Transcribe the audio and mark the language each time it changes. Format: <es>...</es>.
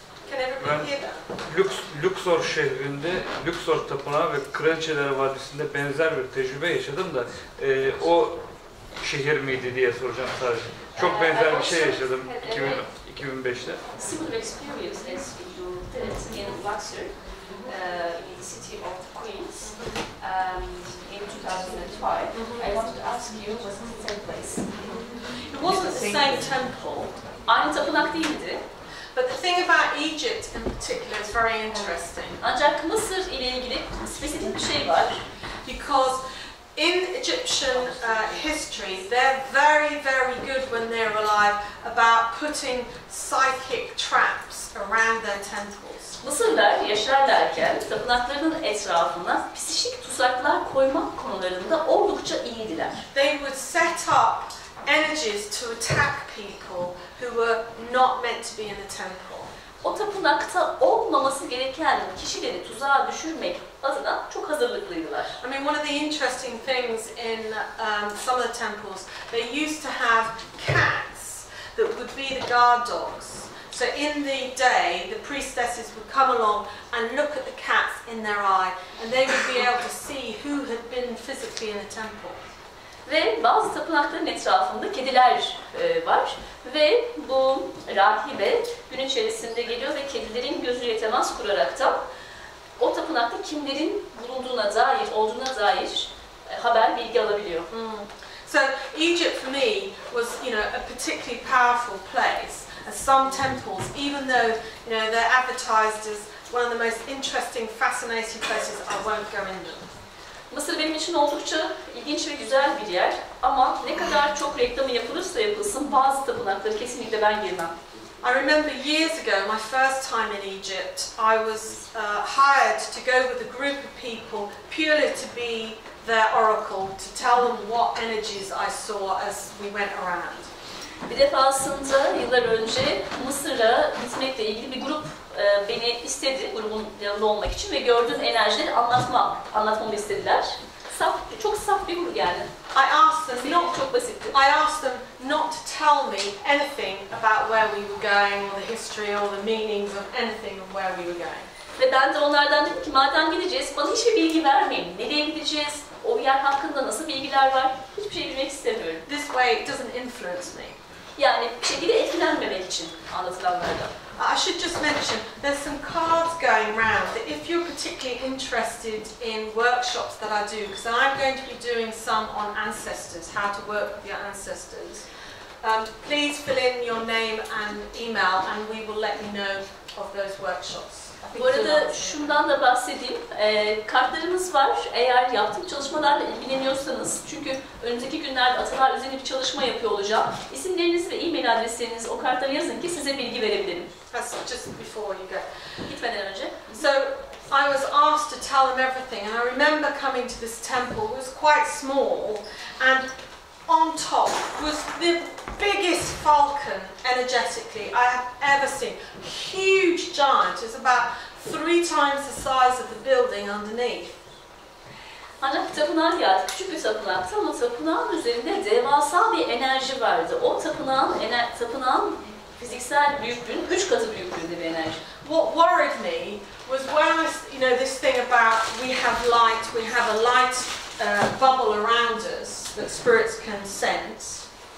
<en>Can everybody hear that?</en> <tr>Luxor şehrinde, Luxor Tapınağı ve Kraliçeler Vadisi'nde benzer bir tecrübe yaşadım da o şehir miydi diye soracağım sadece. Çok benzer bir şey yaşadım 2005'te.</tr> <en>Similar experience as you did in Luxor, in the city of Queens, in 2005. I wanted to ask you, was it the same place? It wasn't the same temple.</en> <tr>Aynı tapınak değildi.</tr> <en>But the thing about Egypt in particular is very interesting.</en> <tr>Ancak Mısır ile ilgili spesifik bir şey var.</tr> <en>Because in Egyptian history, they're very, very good when they're alive about putting psychic traps around their temples.</en> <tr>Mısırlar yaşarlarken tapınaklarının etrafına psikik tuzaklar koymak konularında oldukça iyiydiler.</tr> <en>They would set up energies to attack people who were not meant to be in the temple.</en> <tr>O tapınakta olmaması gereken kişileri tuzağa düşürmek adına çok hazırlıklıydılar.</tr> <en>I mean, one of the interesting things in some of the temples, they used to have cats that would be the guard dogs. So in the day, the priestesses would come along and look at the cats in their eye, and they would be able to see who had been physically in the temple.</en> <tr>Ve bazı tapınakların etrafında kediler var ve bu rahibe gün içerisinde geliyor ve kedilerin gözüyle temas kurarak da o tapınakta kimlerin bulunduğuna dair, olduğuna dair haber, bilgi alabiliyor.</tr> <en>So Egypt for me was, a particularly powerful place. And some temples, even though they're advertised as one of the most interesting, fascinating places, I won't go in them.</en> <tr>Mısır benim için oldukça ilginç ve güzel bir yer ama ne kadar çok reklamı yapılırsa yapılsın bazı tapınakları kesinlikle ben girmem.</tr> <en>I remember years ago, my first time in Egypt, I was hired to go with a group of people purely to be their oracle, to tell them what energies I saw as we went around.</en> <tr>Bir defasında yıllar önce Mısır'a gitmekle ilgili bir grup beni istedi, grubun yanında olmak için ve gördüğüm enerjileri anlatmamı istediler. Çok saf bir grup yani. Çok basitti.</tr> <en>I asked them not to tell me anything about where we were going, or the history, or the meanings of anything of where we were going.</en> <tr>Ve ben de onlardan dedim ki madem gideceğiz, bana hiçbir bilgi vermeyin. Nereye gideceğiz? O yer hakkında nasıl bilgiler var? Hiçbir şey bilmek istemiyorum.</tr> <en>This way it doesn't influence me.</en> <tr>Yani bir şekilde etkilenmemek için anlatılanlardan.</tr> <en>I should just mention, there's some cards going round that if you're particularly interested in workshops that I do, because I'm going to be doing some on ancestors, how to work with your ancestors, please fill in your name and email and we will let you know of those workshops.</en> <tr>Bu arada şundan da bahsedeyim, kartlarımız var. Eğer yaptığım çalışmalarla ilgileniyorsanız, çünkü önümüzdeki günlerde Atalar üzerine bir çalışma yapıyor olacağım. İsimlerinizi ve e-mail adreslerinizi o kartlara yazın ki size bilgi verebilirim.</tr> <en>That's just before you go.</en> <tr>Gitmeden önce.</tr> <en>So I was asked to tell them everything, and I remember coming to this temple. It was quite small, and on top was the biggest falcon energetically I have ever seen. Huge giant. It's about 3 times the size of the building underneath.</en> <tr>Ancak tapınağa geldik. Küçük bir tapınaktı ama tapınağın üzerinde devasa bir enerji vardı. O tapınağın fiziksel büyüklüğünün 3 katı büyüklüğünde bir enerji.</tr> <en>What worried me was when this thing about we have light, we have a light bubble around us that spirits can sense.</en>